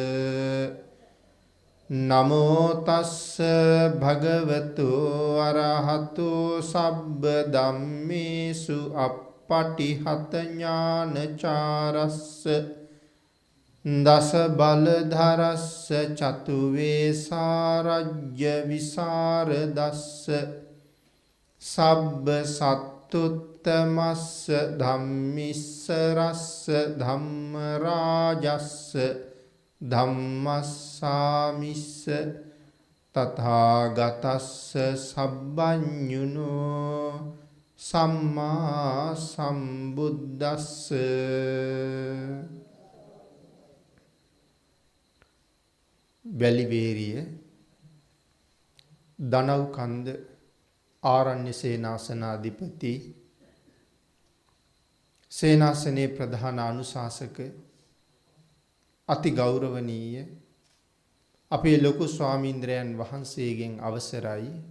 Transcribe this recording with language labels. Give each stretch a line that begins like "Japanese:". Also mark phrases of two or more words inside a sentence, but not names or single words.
Pali: නමෝ තස්ස භගවතු අරහතු සබ්බ ධම්මේසු අප්පටිහත ඥානචාරස්ස දස බලධරස්ස චතු වේසාරජ්‍ය විසරදස්ස සබ්බ සත්තුත්තමස්ස ධම්මිස්සරස්ස ධම්ම රාජස්ස ධම්මස්සාමිස්ස තථාගතස්ස සබ්බඤුනෝ සම්මා සම්බුද්දස්ස
Sinhala: වැලිවේරිය දනව්කන්ද ආරණ්‍ය සේනාසනාධිපති සේනාසනයේ ප්‍රධාන අනුශාසක අති ගෞරවනීය අපේ ලොකු ස්වාමීන්ද්‍රයන් වහන්සේගෙන් අවසරයි